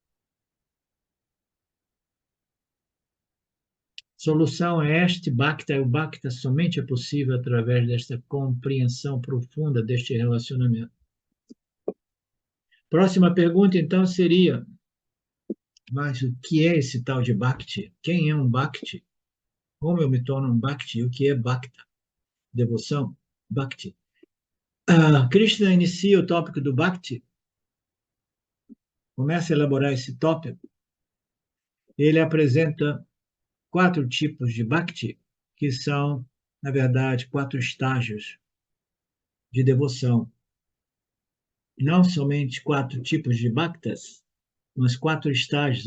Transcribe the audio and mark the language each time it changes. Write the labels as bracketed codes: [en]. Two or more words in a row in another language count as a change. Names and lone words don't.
[pt] Solução é este Bhakta, e o Bhakta somente é possível através desta compreensão profunda deste relacionamento. Próxima pergunta, então, seria, mas o que é esse tal de Bhakti? Quem é um Bhakti? Como eu me torno um Bhakti? O que é Bhakta? Devoção? Bhakti. Krishna inicia o tópico do Bhakti, começa a elaborar esse tópico. Ele apresenta 4 tipos de Bhakti, que são, na verdade, 4 estágios de devoção. Não somente 4 tipos de Bhaktas, mas 4 estágios.